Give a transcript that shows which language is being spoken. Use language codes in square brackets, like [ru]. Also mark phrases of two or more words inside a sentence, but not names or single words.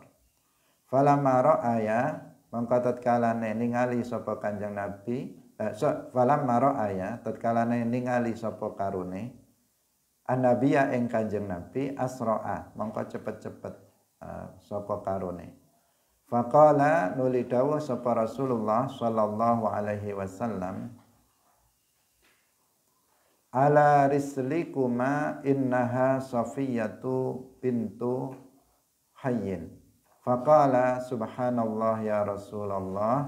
[ar] فلما رأى [jv] mongko tatkalane ningali sapa Kanjeng Nabi [ar] فلما رأى [jv] tatkalane ningali sapa karune annabiya ing Kanjeng Nabi asra'a mongko cepet-cepet sapa karune. [ar] فقال [jv] nuli dawuh sapa [ar] رسول الله صلى الله عليه وسلم على رسلكما إنها صفية بنت حيي. فقال سبحان الله يا رسول الله.